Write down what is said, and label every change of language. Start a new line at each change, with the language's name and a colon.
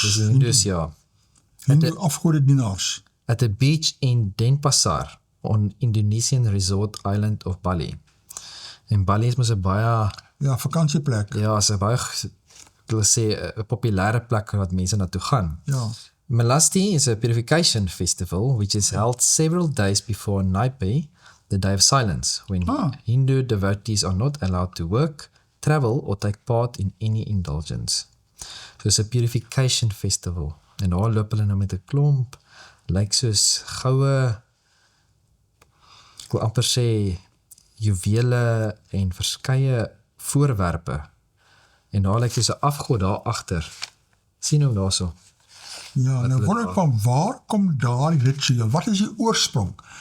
Afrikaans: Dis Hindus, ja. Hindu afgodedienaars.
English: At a beach in Denpasar on Indonesian resort island of Bali.
Afrikaans: En Bali is mos 'n baie Ja, vakansieplek. ja, is 'n baie ek wil sê 'n populêre plek wat mense na toe gaan. Ja.
English: Malasti is a purification festival which is held several days before Naipe, the day of silence, when Hindu devotees are not allowed to work, travel or take part in any indulgence. So it's a purification festival.
Afrikaans: En daar loop hulle nou met 'n klomp, lyk soos goue, ek wil amper sê, juwele en verskeie voorwerpe. En daar lyk soos 'n afgod daar agter. Sien hom daarso. Ja, nou wonder ek van waar kom daar die ritueel? Wat is die oorsprong?